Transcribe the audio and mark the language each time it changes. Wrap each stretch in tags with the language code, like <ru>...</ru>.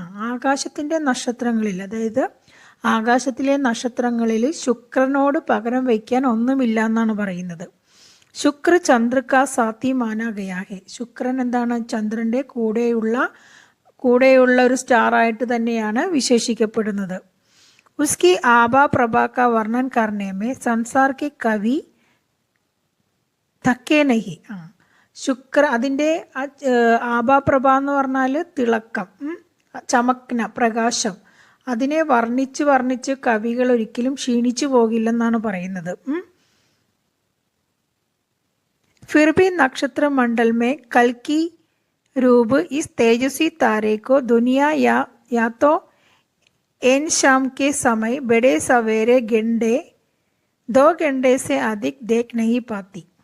<ml>ആകാശത്തിൻ്റെ നക്ഷത്രങ്ങളിൽ, അതായത് ആകാശത്തിലെ നക്ഷത്രങ്ങളിൽ ശുക്രനോട് പകരം വയ്ക്കാൻ ഒന്നുമില്ല എന്നാണ് പറയുന്നത്.</ml> <hi>ശുക്ര ചന്ദ്ര കാ സാത്തി മാനാ ഗയാ ഹെ.</hi> <ml>ശുക്രൻ എന്താണ്? ചന്ദ്രൻ്റെ കൂടെയുള്ള ഒരു സ്റ്റാറായിട്ട് തന്നെയാണ് വിശേഷിക്കപ്പെടുന്നത്.</ml> <hi>उसकी आभा प्रभा का वर्णन करने में संसार के कवि थके नहीं.</hi> <ml>ശുക്ര, അതിൻ്റെ ആഭാപ്രഭ എന്ന് പറഞ്ഞാൽ തിളക്കം, ചമക്ന, പ്രകാശം. അതിനെ വർണ്ണിച്ച് കവികൾ ഒരിക്കലും ക്ഷീണിച്ചു പോകില്ലെന്നാണ് പറയുന്നത്.</ml> <hi>फिर भी नक्षत्र मंडल में कल की रूप इस तेजस्वी तारे को दुनिया या तो एन शाम के समय बड़े सवेरे घंटे 2 घंटे से अधिक देख नहीं पाती.</hi>